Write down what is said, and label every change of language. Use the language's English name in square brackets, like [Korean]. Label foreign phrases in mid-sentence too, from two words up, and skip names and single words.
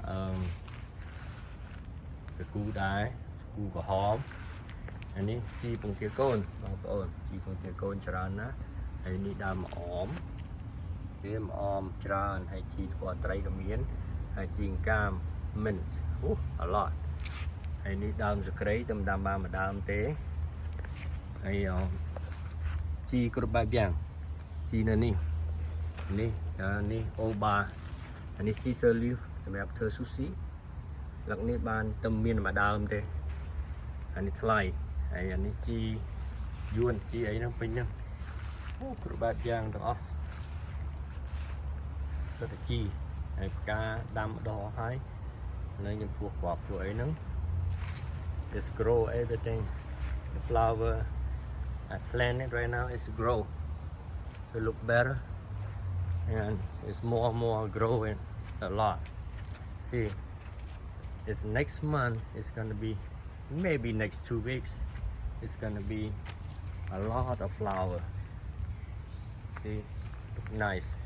[Khmer] សគូដែរសគូក្រហមហើយនេះជីពងទាកូនបងប្អូនជីពងទាកូនច្រើនណាស់ហើយ នេះដើមអមវាអមច្រើនហើយជីធ្វើត្រីក៏មានហើយជីងកាម mint អូ [English] a lot [Khmer] ហើយនេះដើមសក្រីតែមិនដាំបានមួយដើមទេហើយជីគ្រប់បែបយ៉ាងជីនៅនេះនេះអូបាអានេះ [English] Caesar leaf [Khmer] សម្រាប់ធ្វើ sushi ស្លឹកនេះបានតែមានមួយដើមទេអានេះថ្លៃហើយអានេះជីយួនជីអីហ្នឹងពេញហ្នឹងអូគ្រប់បែបយ៉ាងទាំងអស់ សុទ្ធតែជីហើយផ្កាដាំដុះហើយនៅខ្ញុំពោះគ្រាប់ពួកអីហ្នឹង [English] just grow everything the flower I plant it right now is grow so look better and it's more growing a lot see it's next month it's gonna be maybe next 2 weeks it's gonna be a lot of flower see look nice